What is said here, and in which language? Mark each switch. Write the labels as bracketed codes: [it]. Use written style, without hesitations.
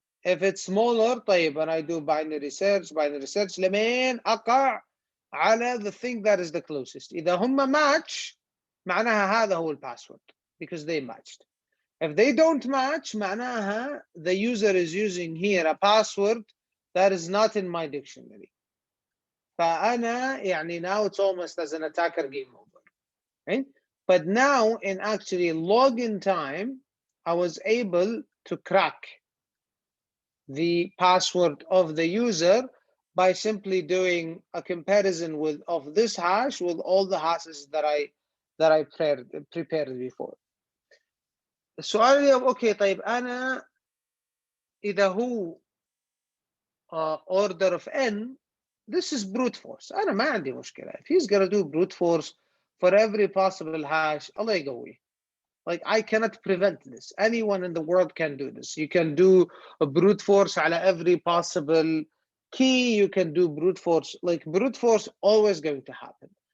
[en] If it's smaller, [ar] طيب, [en] and I do binary search [ar] لمين أقع على [en] the thing that is the closest. [ar] إذا هم match معناها هذا هو الباسورد [en] because they matched. If they don't match [ar] معناها [en] the user is using here a password that is not in my dictionary. [ar] فأنا يعني [en] now it's almost as an attacker game over, right? But now in actually login time, I was able to crack the password of the user by simply doing a comparison of this hash with all the hashes that I prepared before. [ar] السؤال اليوم اوكي طيب انا اذا هو [en] order of n, this is brute force, [ar] انا ما عندي مشكله. [en] If he's gonna do brute force for every possible hash, [ar] الله يقويه. [en] Like I cannot prevent this. Anyone in the world can do this. You can do a brute force [ar] على [en] every possible key. You can do brute force. Like brute force always going to happen.